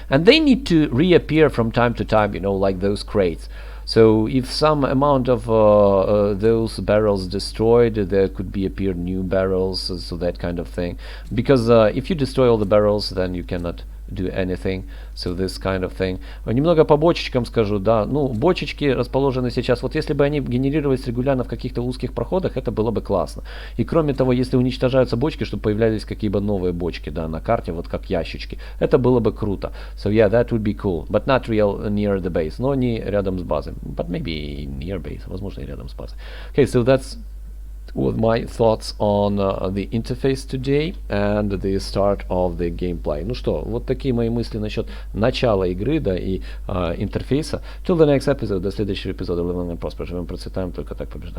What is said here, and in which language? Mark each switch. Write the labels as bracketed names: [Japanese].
[English] And they need to reappear from time to time, like those crates. So if some amount of those barrels destroyed, there could be appear new barrels, so that kind of thing. Because if you destroy all the barrels, then you cannot do anything. So this kind of thing. [Russian] Немного по бочечкам скажу, да. Ну, бочечки расположены сейчас. Вот если бы они генерировались регулярно в каких-то узких проходах, это было бы классно. И кроме того, если уничтожаются бочки, чтобы появлялись какие-то новые бочки, да, на карте, вот как ящички, это было бы круто. [English] So yeah, that would be cool. But not real near the base. [Russian] Но не рядом с базой. [English] But maybe near base. [Russian] Возможно, и рядом с базой. [English] Okay, so that's with my thoughts on the interface today and the start of the gameplay. [Russian] Ну что, вот такие мои мысли насчет начала игры, да, и интерфейса. [English] Till the next episode, [Russian] до следующего эпизода. [English] Live and prosper. [Russian] Живем, процветаем, только так побеждаем.